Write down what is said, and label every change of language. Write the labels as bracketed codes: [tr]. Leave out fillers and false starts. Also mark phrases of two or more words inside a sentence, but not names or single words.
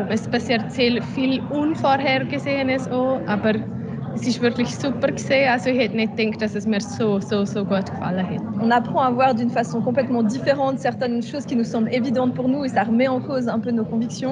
[de] Es passiert sehr viel Unvorhergesehenes auch, aber es ist wirklich super gewesen. Also ich hätte nicht gedacht, dass es mir so gut gefallen hat. [fr] On apprend à voir d'une façon complètement différente certaines choses qui nous semblent évidentes pour nous et ça remet en cause un peu nos convictions.